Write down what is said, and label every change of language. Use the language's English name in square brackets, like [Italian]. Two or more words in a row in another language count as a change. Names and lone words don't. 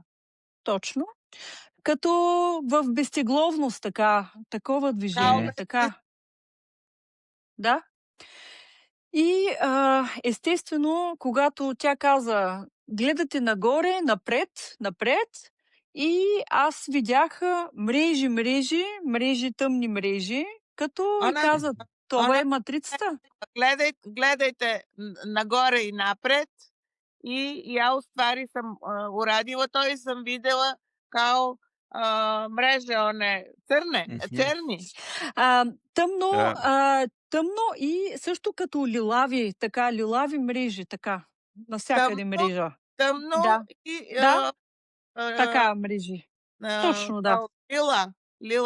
[Bulgarian] Точно. Като в безтегловност, така, такова движение, така. Да. И естествено, когато тя каза, гледате нагоре, напред, и аз видях мрежи, тъмни мрежи, като и каза, това е матрицата. Гледайте нагоре и напред. [Serbian] I ja u stvari sam uradila to i sam videla kao mreže one черни. [Bulgarian] Тъмно, Да. тъмно и също като лилави мрежи, така, навсякъде мрежа. Тъмно Да. и Да. Така мрежи. Точно, да. Лила